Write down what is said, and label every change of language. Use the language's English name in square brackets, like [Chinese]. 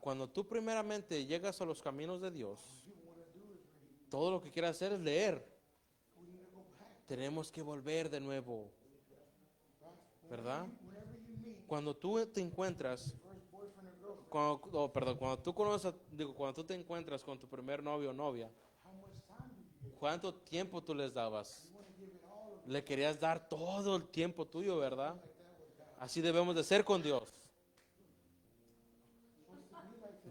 [Spanish] Cuando tú primeramente llegas a los caminos de Dios, [English] You want to do is read. [Spanish] todo lo que quieres hacer es leer. [English] We need to go back. [Spanish] Tenemos que volver de nuevo, [English] Right? [Spanish] ¿verdad? [English] Whenever you meet [Spanish] Cuando tú te encuentras, [English] first boyfriend or girlfriend, [Spanish] cuando tú te encuentras con tu primer novio o novia, [English] how much time do you give? [Spanish] ¿cuánto tiempo tú les dabas? [English] You want to give it all of [Spanish] Le querías dar todo el tiempo tuyo, ¿verdad? [English] like that with God. [Spanish] Así debemos de ser con Dios. [English] Supposed to be like that.